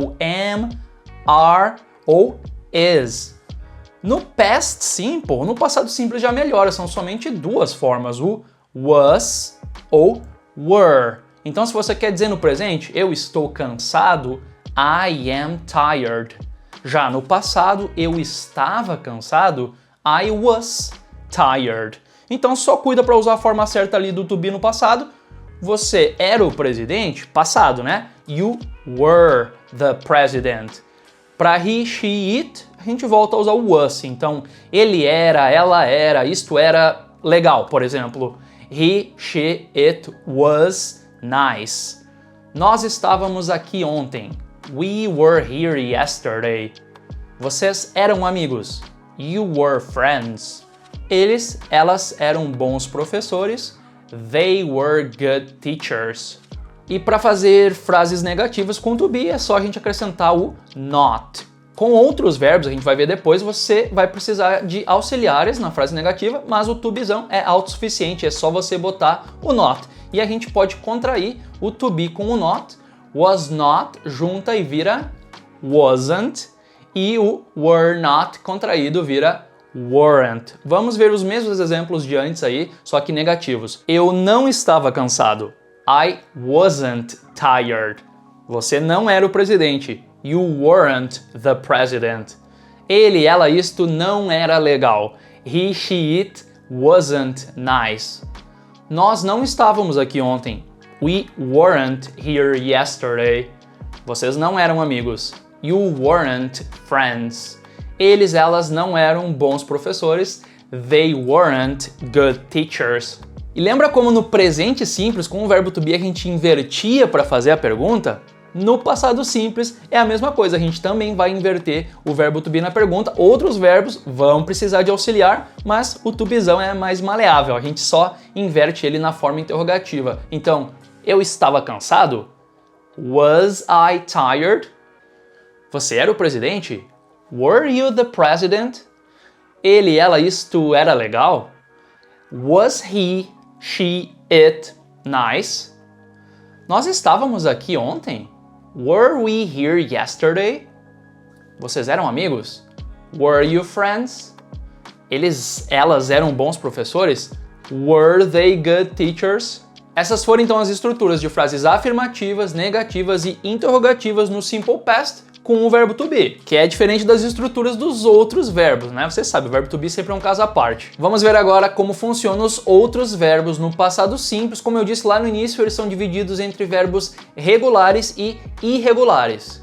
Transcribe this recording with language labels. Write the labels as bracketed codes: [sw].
[pt] O am, are ou is. No past simple, no passado simples já melhora, são somente duas formas, o was ou were. Então se você quer dizer no presente, eu estou cansado, [en] I am tired. [pt] Já no passado, eu estava cansado, [en] I was tired. [pt] Então só cuida para usar a forma certa ali do to be no passado. Você era o presidente, passado, né? [en] You were the president. [pt] Para he, she, it, a gente volta a usar o was. Então ele era, ela era, isto era legal, por exemplo. [en] He, she, it was nice. [pt] Nós estávamos aqui ontem. [en] We were here yesterday. [pt] Vocês eram amigos. [en] You were friends. [pt] Eles, elas eram bons professores. [en] They were good teachers. [pt] E para fazer frases negativas com to be é só a gente acrescentar o not. Com outros verbos, a gente vai ver depois, você vai precisar de auxiliares na frase negativa, mas o to bezão é autossuficiente, é só você botar o not. E a gente pode contrair o to be com o not. Was not junta e vira wasn't. E o were not contraído vira weren't. Vamos ver os mesmos exemplos de antes aí, só que negativos. Eu não estava cansado. [en] I wasn't tired. [pt] Você não era o presidente. [en] You weren't the president. [pt] Ele, ela, isto não era legal. [en] He, she, it wasn't nice. [pt] Nós não estávamos aqui ontem. [en] We weren't here yesterday. [pt] Vocês não eram amigos. [en] You weren't friends. [pt] Eles, elas não eram bons professores. [en] They weren't good teachers. [pt] E lembra como no presente simples, com o verbo to be, a gente invertia para fazer a pergunta? No passado simples é a mesma coisa, a gente também vai inverter o verbo to be na pergunta. Outros verbos vão precisar de auxiliar, mas o to bezão é mais maleável, a gente só inverte ele na forma interrogativa. Então, eu estava cansado? [en] Was I tired? [pt] Você era o presidente? [en] Were you the president? [pt] Ele, ela, isto era legal? [en] Was he, she, it nice? [pt] Nós estávamos aqui ontem? [en] Were we here yesterday? [pt] Vocês eram amigos? [en] Were you friends? [pt] Eles, elas eram bons professores? [en] Were they good teachers? [pt] Essas foram então as estruturas de frases afirmativas, negativas e interrogativas no simple past com o verbo to be, que é diferente das estruturas dos outros verbos, né? Você sabe, o verbo to be sempre é um caso à parte. Vamos ver agora como funcionam os outros verbos no passado simples. Como eu disse lá no início, eles são divididos entre verbos regulares e irregulares.